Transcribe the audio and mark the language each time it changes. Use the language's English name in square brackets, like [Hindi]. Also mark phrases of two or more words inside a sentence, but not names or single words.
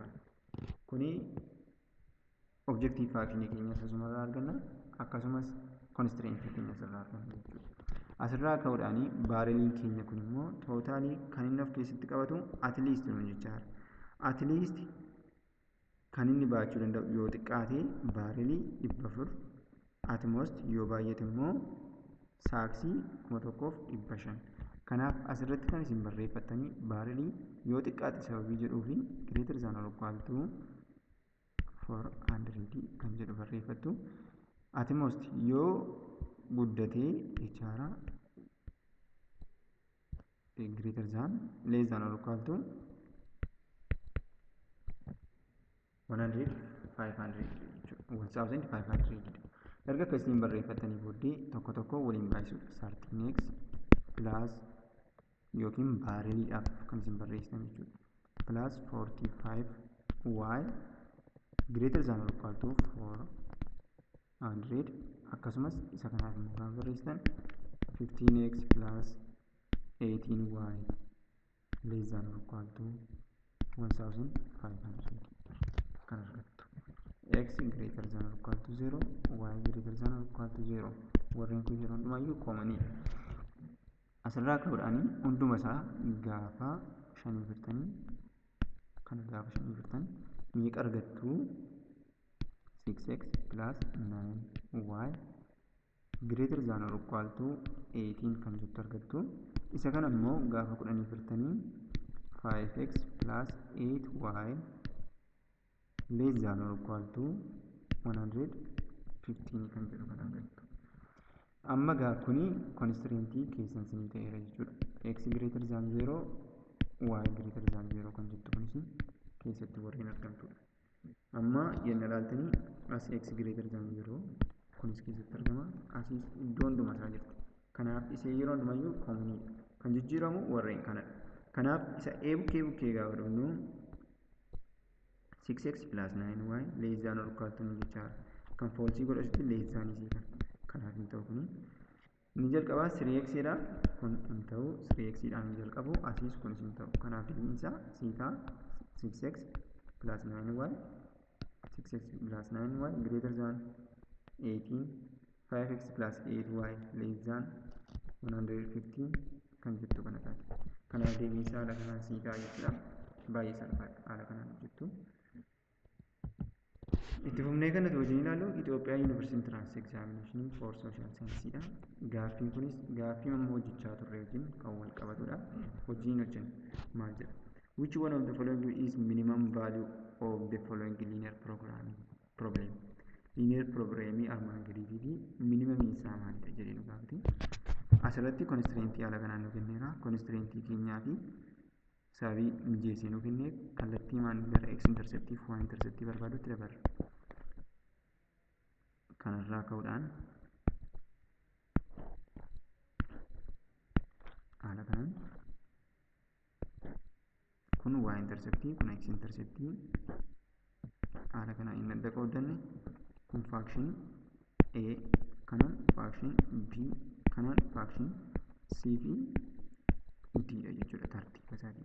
[Oromo] Kuni [English] objective function [Oromo] keenya asirraa arganna, akkasumas constraint keenya asirraa arganna jechuudha. Asirraa ka'uudhaan baariliin keenya kun immoo tootaalii kan inni of keessatti qabatu [English] at least [Oromo] nu jechaadha. [English] At least [Oromo] kan inni baachuu danda'u yoo xiqqaate baarilii 400, [English] at most [Oromo] yoo baay'ate immoo saaksii 1,500. Kanaaf asirratti kan isin barreeffattanii baarilii yoo xiqqaate sababii jedhuu fi [English] greater than or equal to 400 [Oromo] kan jedhu barreeffattu. [English] At most [Oromo] yoo guddatee jechaadha [English] greater than less than or equal to 1,500. [Oromo] Erga akkasiin barreeffatanii booddee tokko tokko waliin baay'isuudha. 13x plus yookiin baariliidhaaf kan isin barreessitan jechuudha. [English] Plus 45y greater than or equal to 400. [Oromo] Akkasumas isa kanaaf immoo kan barreessitan [English] 15x plus 18y less than or equal to 1,500 [Oromo] kan argattu. [English] X greater than or equal to 0, y greater than or equal to 0. [Oromo] Warreen kun yeroo hundumaayyuu koomanii. Asirraa ka'uudhaan hunduma isaa gaafa 5 firtanii kan gaafa 5 firtan meeqa argattu? [English] 6x plus 9y greater than or equal to 18 [Oromo] kan jettu argattu. Isa kana immoo gaafa 10 firtanii [English] 5x plus 8y less than or equal to 115 [Oromo] kan jedhu kan argattu. Amma gaa kuni constraintii keessan sinii ta'eera jechuudha. [English] X greater than 0, y greater than 0 [Oromo] kan jettu kunis keessatti warreen argamtudha. Amma yenna ilaaltanii as [English] x greater than 0 [Oromo] kunis keessatti argama. Asiis iddoo hundumaa isaa jirti. Kanaaf isee yeroo hundumayyuu koomuniidha. Kan jijjiiramu warreen kanadha. Kanaaf isa a bukkee gaafa dhufnu [English] 6x plus 9y less than or equal to [Oromo] jechaadha. Kan falsii godhatutti [English] less than [Oromo] isii kan. Kanaaf hin ta'u kuni. Inni jalqabaa 3x dha. Kun hin ta'u 3x dhaan hin jalqabu. Asiis kunis hin ta'u. Kanaaf deebiinsa siitaa [English] 6x plus 9y 6x plus 9y greater than 18 5x plus 8y less than 115 [Oromo] kan jettu kana taate. Kanaaf deebiinsa haala kanaan siitaa jechuudha. Baay'ee salphaadha haala kanaan hojjettu. Itti fufnee kanatti wajjin ilaallu Itoophiyaa University Entrance Examination for Social Science dha. Gaaffiin kunis gaaffii amma hojjechaa turre wajjin kan wal qabatudha. Wajjin hojjennu maal jedha? [English] Which one of the following is minimum value of the following linear problem? [Oromo] Linear problemii armaan gadiitii fi minimum isaa maalidha jedhee nu gaafate. Asirratti constraintii haala kanaan nu kenneera. Constraintii keenyaa fi sababii mijeessee nu kennee kallattii maan gara x interceptii fi y interceptii barbaadutti dabarra. Kanarraa ka'uudhaan haala kanaan kun y interceptii kun x interceptii haala kanaan inni adda qooddanne kun function a kanaan function b kanaan function c fi d dha jechuudha tartiiba isaatiin.